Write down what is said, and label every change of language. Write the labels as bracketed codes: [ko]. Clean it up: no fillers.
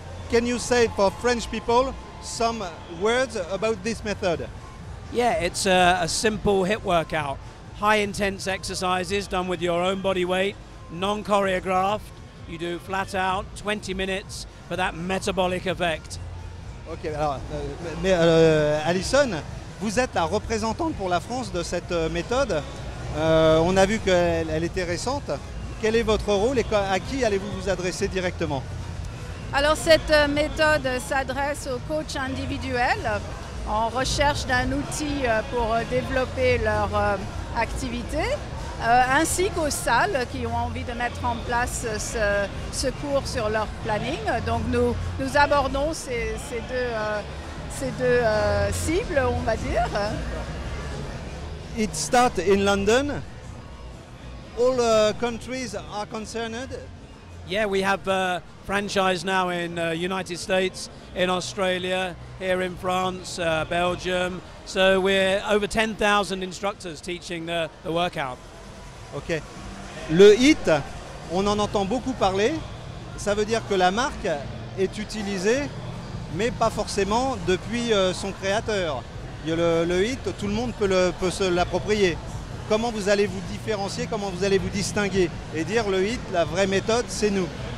[en] Can you say for French people some words about this method? Yeah, it's a simple HIIT workout. High intense exercises done with your own body weight, non-choreographed. You do flat out, 20 minutes for that metabolic effect. [fr] Ok, alors, Alison, vous êtes la représentante pour la France de cette méthode. On a vu qu'elle était récente. Quel est votre rôle et à qui allez-vous vous adresser directement? Alors cette méthode s'adresse aux coachs individuels en recherche d'un outil pour développer leur activité, ainsi qu'aux salles qui ont envie de mettre en place ce cours sur leur planning. Donc nous abordons ces deux cibles, on va dire. [en] It starts in London. All countries are concerned. Yeah, we have franchise now in United States, in Australia, here in France, Belgium. So we're over 10,000 instructors teaching the workout. Ok. [fr] Le HIIT, on en entend beaucoup parler. Ça veut dire que la marque est utilisée, mais pas forcément depuis son créateur. Le HIIT, tout le monde peut se l'approprier. Comment vous allez vous différencier, comment vous allez vous distinguer et dire le HIIT, la vraie méthode, c'est nous?